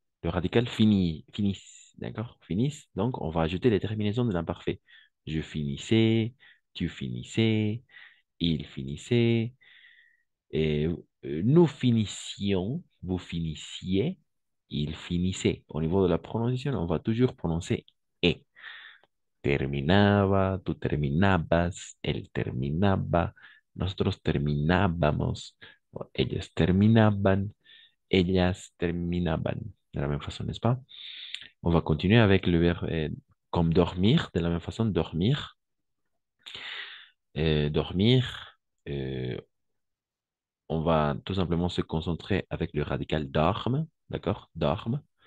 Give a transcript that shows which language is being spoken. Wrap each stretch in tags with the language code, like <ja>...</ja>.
<fr>Le radical finit, finissent. D'accord? Finissent. Donc, on va ajouter les terminaisons de l'imparfait. Je finissais, tu finissais, il finissait. Et Nous finissions, vous finissiez, il finissait. Au niveau de la prononciation, on va toujours prononcer E.</fr> <es>Terminaba, tú terminabas, él terminaba, nosotros terminábamos, o ellos terminaban, ellas terminaban.</es> <fr>De la même façon, n'est-ce pas? On va continuer avec le verbe comme dormir, de la même façon, dormir. Dormir, euh, on va tout simplement se concentrer avec le radical dorme, d'accord? Dorme.</fr>